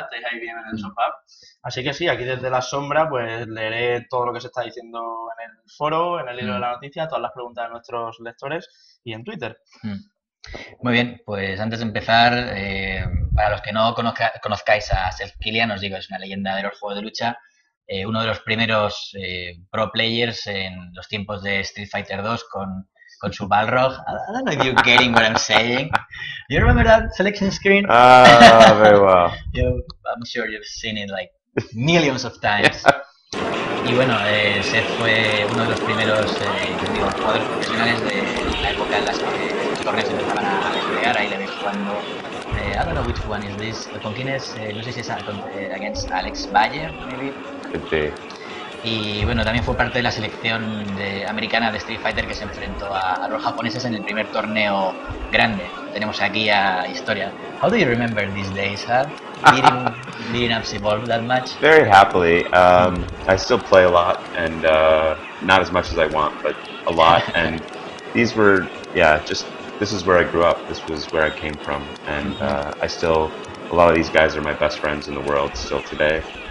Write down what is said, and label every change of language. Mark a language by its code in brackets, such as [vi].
[es] Estéis ahí bien en el sofá. Así que sí, aquí desde la sombra pues leeré todo lo que se está diciendo en el foro, en el hilo de la noticia, todas las preguntas de nuestros lectores y en Twitter. Muy bien, pues antes de empezar, para los que no conozcáis a Seth Killian, os digo, es una leyenda de los juegos de lucha, uno de los primeros pro players en los tiempos de Street Fighter 2 con su Balrog. [en] I don't know if you're getting what I'm saying. You remember that selection screen? Very well. I'm sure you've seen it like millions of times. [es] Y bueno, Seth fue uno de los primeros jugadores profesionales de la época en la que los torneos empezaban a desplegar. Ahí le veis jugando. [en] I don't know which one is this. [es] ¿Con quién es? No sé si es [en] against Alex Bayer, maybe. [es] Sí. Y bueno, también fue parte de la selección americana de Street Fighter que se enfrentó a los japoneses en el primer torneo grande. Tenemos aquí a Historia. [en] How do you remember these days, huh? Beating up Evolve that much? Very happily. I still play a lot, and not as much as I want, but a lot. And these were, this is where I grew up. This was where I came from, and a lot of these guys are my best friends in the world still today.